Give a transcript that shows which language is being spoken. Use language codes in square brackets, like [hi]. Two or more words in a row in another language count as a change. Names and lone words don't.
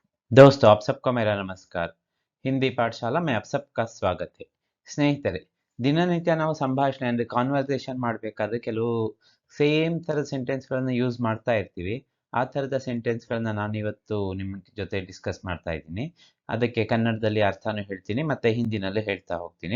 [hi] दोस्तों आप सबको मेरा नमस्कार। ಹಿಂದಿ ಪಾಠಶಾಲಾ में आप सबका स्वागत है। [kn] ಸ್ನೇಹಿತರೆ, ದಿನನಿತ್ಯ ನಾವು ಸಂಭಾಷಣೆ ಅಂದರೆ ಕಾನ್ವರ್ಸೇಷನ್ ಮಾಡಬೇಕಾದ್ರೆ ಕೆಲವು ಸೇಮ್ ಥರದ ಸೆಂಟೆನ್ಸ್ಗಳನ್ನು ಯೂಸ್ ಮಾಡ್ತಾ ಇರ್ತೀವಿ. ಆ ಥರದ ಸೆಂಟೆನ್ಸ್ಗಳನ್ನ ನಾನಿವತ್ತು ನಿಮ್ಮ ಜೊತೆ ಡಿಸ್ಕಸ್ ಮಾಡ್ತಾ ಇದ್ದೀನಿ. ಅದಕ್ಕೆ ಕನ್ನಡದಲ್ಲಿ ಅರ್ಥನೂ ಹೇಳ್ತೀನಿ ಮತ್ತು ಹಿಂದಿನಲ್ಲೂ ಹೇಳ್ತಾ ಹೋಗ್ತೀನಿ.